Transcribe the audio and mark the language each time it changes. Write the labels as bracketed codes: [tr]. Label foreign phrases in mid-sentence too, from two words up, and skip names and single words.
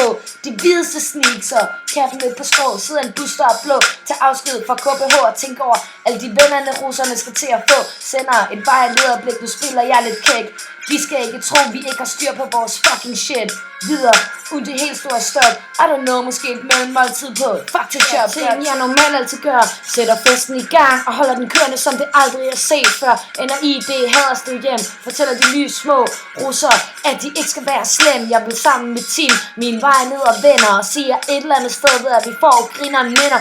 [da] De hvideste sneakser, katten med på skrå, sidder en bus, der er blå. Tag afsked fra KBH og tænk over alle de vennerne russerne skal til at få. Sender et vejlederblik, nu spiller jeg lidt kæk. De skal ikke tro, vi ikke har styr på vores [en] fucking shit. [da] Videre, uden det helt store stop. [en] I don't know, [da] måske et mellemmåltid på Fakta-shop. Ting jeg normalt altid gør. Sætter festen i gang og holder den kørende, som det aldrig er set før. Ender i det Haderslev hjem. Fortæller de nye små russer, at de ikke skal være slem. Jeg vil sammen med team, mine vejleder og venner, og siger et eller andet sted ved, at vi får grineren minder.